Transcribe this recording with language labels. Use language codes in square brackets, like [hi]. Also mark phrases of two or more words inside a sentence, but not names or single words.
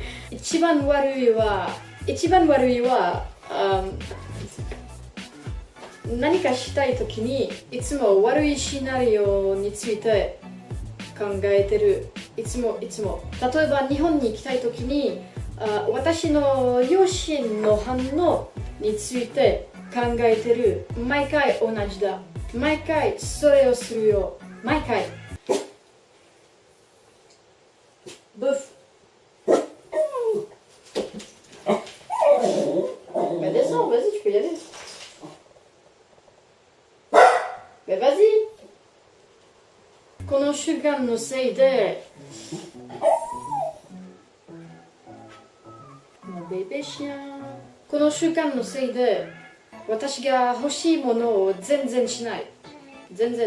[ja] 一番悪いは何かしたい時にいつも悪いシナリオについて考えてる。いつも例えば日本に行きたい時に私の両親の反応について考えてる。毎回同じだ。毎回それをするよ。毎回。Bouffe. [fr] Bah descends, vas-y, tu peux y aller. Bah vas-y. [ja] この習慣のせいでベベシャン。この習慣のせいで私が欲しいものを全然しない。全然。